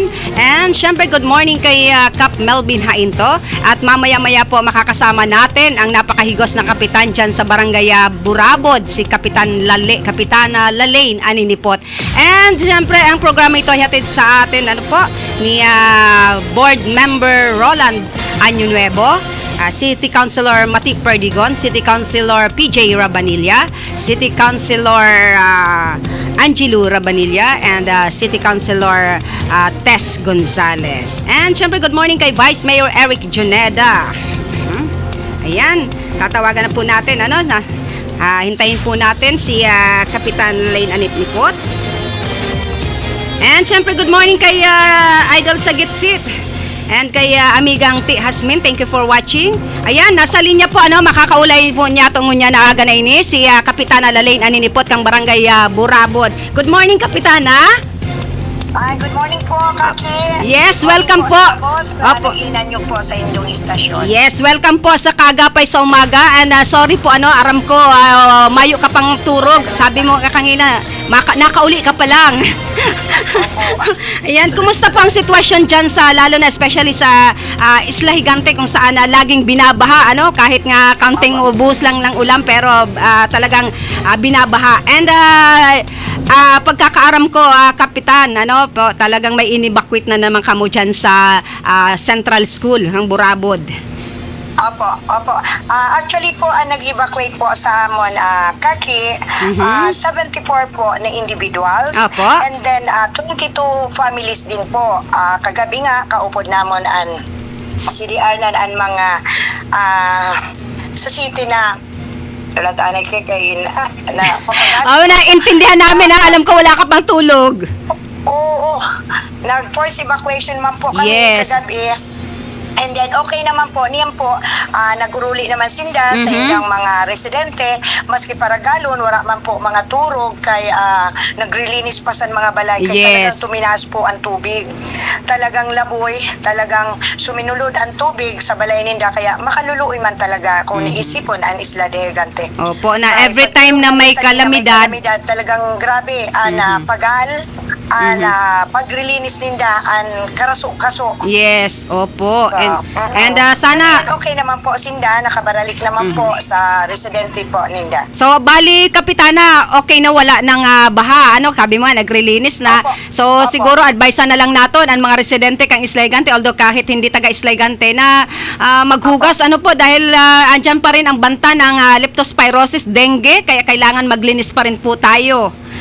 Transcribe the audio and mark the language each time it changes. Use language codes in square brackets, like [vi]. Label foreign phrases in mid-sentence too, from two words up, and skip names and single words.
[tl] And syempre, [en] good morning [tl] kay Cap Melvin Hainto. At mamaya-maya po makakasama natin ang napakahigos na kapitan dyan sa Barangay Burabod, si Kapitana Lalaine Aninipot. And syempre, ang programa ito ay hatid sa atin ni Board Member Roland Año Nuevo, City Councilor Mati Perdigon, City Councilor PJ Rabanilla, City Councilor Angelo Rabanilla, and City Councilor Tess Gonzales. And syempre, [en] good morning [tl] kay Vice Mayor Eric Juneda. Ayan, tatawagan na po natin, hintayin po natin si Kapitan Lalaine Aninipot. And syempre, [en] good morning [tl] kay Idol sa Gitsit. And kay Amigang T. Hasmin, [en] thank you for watching. [tl] Ayan, nasa linya po, makakaulay po niya itong [bik] ngunya na aga na ini, [tl] si Kapitana Lalaine Aninipot kang Barangay Burabod. [en] Good morning, Kapitana. Good morning po, Kaki. Yes, welcome po. [tl] Opo. [bik] Nag-inan niyo po sa inyong istasyon. [en] Yes, [tl] welcome po sa Kaagapay sa Umaga. And sorry po, [bik] aram ko, mayo ka pang turog. [tl] Sabi mo kanina, nakauli ka pa lang. Ayan, kumusta po ang sitwasyon dyan sa, lalo na especially sa Isla Higante kung saan laging binabaha, kahit nga counting ubus lang ng ulam, pero talagang binabaha. And pagkakaaram ko, Kapitan, talagang may inibakwit na naman kamo dyan sa Central School ng Burabod. Opo. [bik] Actually po, nag-evacuate po sa amon, Kaki, 74 po na individuals. [tl] Opo. [en] And then [tl] 22 families din po. [bik] Kagabi nga, kaupod namon ang CDR na ang mga sa city na [tl] intindihan namin, alam ko wala ka pang tulog. [bik] Oo, nag- [en] force evacuation [bik] man po kami kagabi. [en] And then [bik] okay naman po, niyan po, naguruli naman sinda sa ilang mga residente, maski para galon, wala man po mga turog, kay nagrilinis pa sa mga balay, kay talagang tuminaas po ang tubig. Talagang laboy, talagang suminulod ang tubig sa balay ninda, kaya makaluluoy man talaga kung iisipon ang Isla de Higante. [tl] Opo, na [en] every time [tl] na may kalamidad, [bik] talagang grabe, na pagal, na pagrilinis ninda, ang karaso-kaso. [tl] Yes, opo. And sana [bik] okay naman po sinda, nakabaralik naman po sa residente po ninda. [tl] So bali, Kapitana, okay na wala ng baha, sabi mo nagrilinis na. So siguro advice na lang naton ang mga residente kang Isla Higante, although kahit hindi taga Isla Higante, na maghugas dahil andyan pa rin ang banta ng leptospirosis, dengue, kaya kailangan maglinis pa rin po tayo.